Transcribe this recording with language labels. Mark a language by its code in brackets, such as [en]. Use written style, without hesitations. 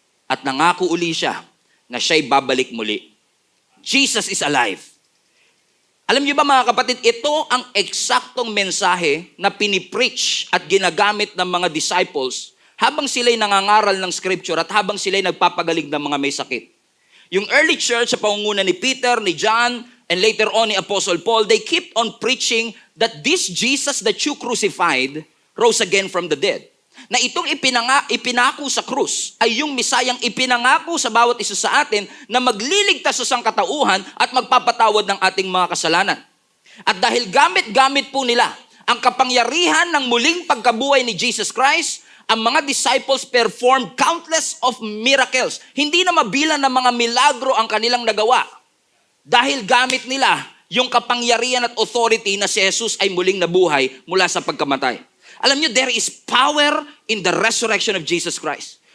[tl] At nangako uli siya na siya'y babalik muli. [en] Jesus is alive. [tl] Alam niyo ba mga kapatid, ito ang eksaktong mensahe na pinipreach at ginagamit ng mga disciples habang sila'y nangangaral ng scripture at habang sila'y nagpapagaling ng mga may sakit. [en] Yung early church [tl] sa pangunguna ni [en] Peter, ni John, and later on ni Apostle Paul, they kept on preaching that this Jesus that you crucified rose again from the dead. [tl] Na itong ipinako sa krus ay yung Mesayang ipinangako sa bawat isa sa atin na magliligtas sa sangkatauhan at magpapatawad ng ating mga kasalanan. At dahil gamit-gamit po nila ang kapangyarihan ng muling pagkabuhay ni Jesus Christ, ang mga disciples [en] performed countless of miracles. [tl] Hindi na mabilang ng mga milagro ang kanilang nagawa. Dahil gamit nila yung kapangyarihan at authority na si Jesus ay muling nabuhay mula sa pagkamatay. Alam niyo, [en] there is power in the resurrection of Jesus Christ.